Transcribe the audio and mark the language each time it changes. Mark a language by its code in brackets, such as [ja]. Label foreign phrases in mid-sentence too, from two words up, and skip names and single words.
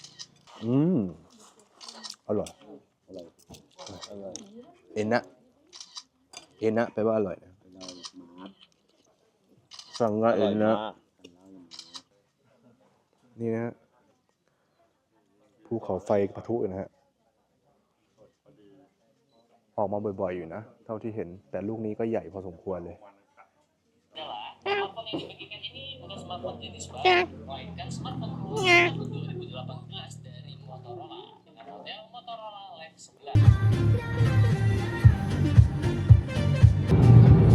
[th] อร่อยเอ็นนะแปลว่าอร่อยนะสั่งง่ายเอ็นนะนี่นะฮะภูเขาไฟปะทุนะฮะ ออกมาบ่อยๆอยู่นะเท่าที่เห็นแต่ลูกนี้ก็ใหญ่พอสมควรเลย [id] smartphone yang dibagikan ini bukan smartphone jenis baru, melainkan smartphone khusus tahun 2018 dari Motorola dengan model Motorola Live 11.